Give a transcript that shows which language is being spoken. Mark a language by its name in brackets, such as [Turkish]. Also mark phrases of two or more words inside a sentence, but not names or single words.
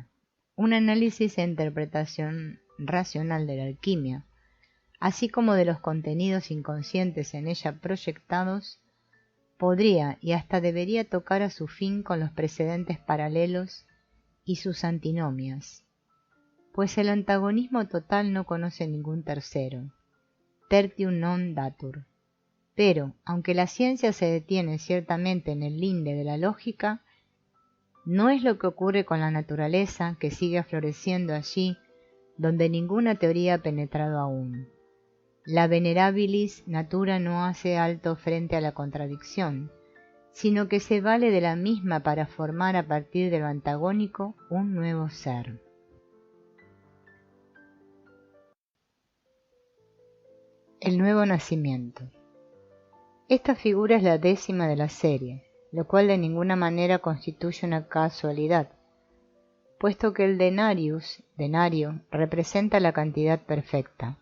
[Spanish] Un análisis e interpretación racional de la alquimia, así como de los contenidos inconscientes en ella proyectados, podría y hasta debería tocar a su fin con los precedentes paralelos y sus antinomias, pues el antagonismo total no conoce ningún tercero, [Latin] tertium non datur. [Spanish] Pero, aunque la ciencia se detiene ciertamente en el linde de la lógica, no es lo que ocurre con la naturaleza, que sigue floreciendo allí donde ninguna teoría ha penetrado aún. La [Latin] venerabilis natura [Spanish] no hace alto frente a la contradicción, sino que se vale de la misma para formar a partir de lo antagónico un nuevo ser. El nuevo nacimiento. Esta figura es la 10ª de la serie, lo cual de ninguna manera constituye una casualidad, puesto que el denario, representa la cantidad perfecta.